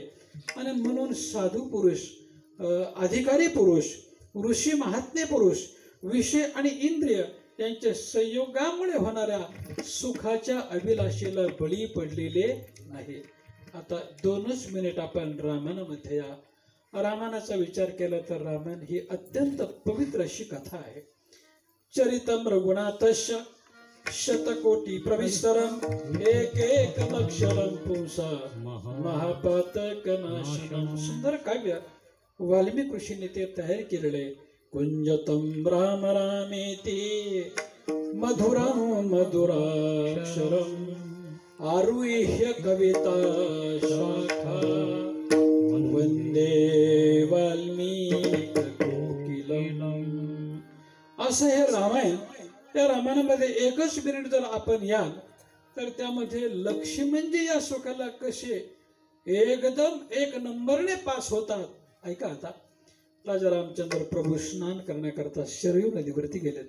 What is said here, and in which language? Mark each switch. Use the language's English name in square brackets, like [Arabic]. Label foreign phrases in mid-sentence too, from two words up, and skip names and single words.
[Marathi] आणि म्हणून साधू पुरुष, अधिकारी पुरुष, ऋषी महात्मे पुरुष विषय आणि इंद्रिय यांच्या संयोगामुळे होणाऱ्या सुखाच्या अभिलाषेला बळी पडलेले नाही. आता 2च मिनिट आपण रामायणामध्ये या. रामायणाचा विचार केला तर रामायण ही अत्यंत पवित्र अशी कथा आहे. [Sanskrit] चरितम रघुनाथस्य शतकोटी प्रविस्तरम एकैकमक्षरम पुंसा महापातकनाशनम. [Marathi] सुंदर काव्य वाल्मिक ऋषीने ते तयार केलेले. [Sanskrit] कुंजतम राम रामेति मधुरम मधुराक्षरम आरुह्य कविता शाखा वंदे वाल्मीकि कोकिलम. [Marathi] असं हे रामायण. त्या रामायणामध्ये 1च मिनिट जर आपण याल तर त्यामध्ये लक्ष्मणजी या सुखाला कसे एकदम 1 नंबरने पास होतात. ऐका आता. राजा रामचंद्र प्रभू स्नान करण्याकरता शरयू नदीवरती गेलेत.